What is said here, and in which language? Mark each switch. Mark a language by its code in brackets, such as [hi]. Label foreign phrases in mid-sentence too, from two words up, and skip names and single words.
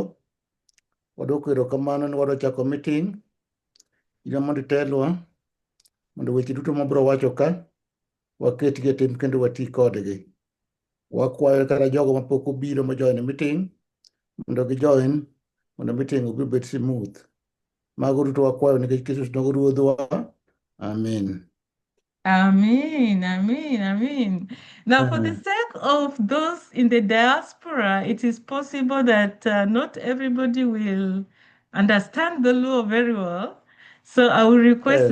[luo] Wadoko erokamano ni wadwa chako meeting, ino mondo itelwa, mondo weche duto mabiro wacho ka, waketgi e tim kendo wati kodgi. Wakwayo kata jogo mapok obiro ma [en] join meeting, [luo] mondo gi join, mondo meeting obiro bet smooth. Mago duto wakwayo nikech Kristo nogo ruodhwa. Amen. Amen, amen, amen. [en] Now, for the sake of those in the diaspora, it is possible that not everybody will understand the law very well. So I will request